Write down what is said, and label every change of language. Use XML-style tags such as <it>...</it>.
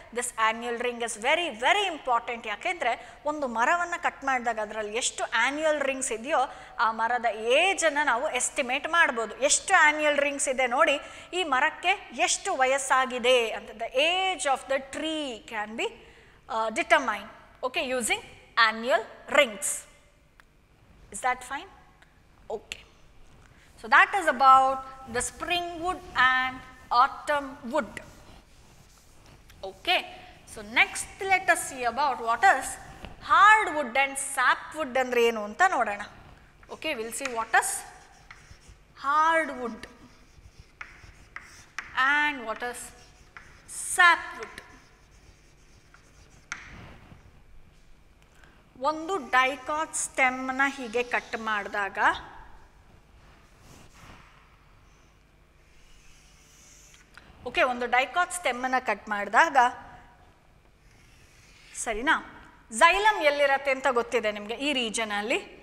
<en>This annual ring is very important.</en> <kn>ಯಾಕೆಂದರೆ ಒಂದು ಮರವನ್ನು ಕಟ್ ಮಾಡಿದಾಗ ಅದರಲ್ಲಿ ಎಷ್ಟು ಆನ್ಯುಯಲ್ ರಿಂಗ್ಸ್ ಇದೆಯೋ ಆ ಮರದ ಏಜನ್ನು ನಾವು ಎಸ್ಟಿಮೇಟ್ ಮಾಡ್ಬೋದು. ಎಷ್ಟು ಆನ್ಯುಯಲ್ ರಿಂಗ್ಸ್ ಇದೆ ನೋಡಿ, ಈ ಮರಕ್ಕೆ ಎಷ್ಟು ವಯಸ್ಸಾಗಿದೆ ಅಂತ.</kn> <en>The age of the tree can be determine, okay, using annual rings. Is that fine? Okay, so that is about the spring wood and autumn wood. Okay, so next let us see about what is hardwood and sapwood</en> <kn>andre enu anta nodana.</kn> <en>Okay, we'll see what is hardwood and what is sapwood.</en> <kn>ಒಂದು dicot ಸ್ಟೆಮ್ನ ಹೀಗೆ cut ಮಾಡಿದಾಗ okay, ಒಂದು dicot ಸ್ಟೆಮ್ಮನ್ನು cut ಮಾಡಿದಾಗ ಸರಿನಾ, xylem ಎಲ್ಲಿರತ್ತೆ ಅಂತ ಗೊತ್ತಿದೆ ನಿಮಗೆ ಈ ರೀಜನಲ್ಲಿ.</kn>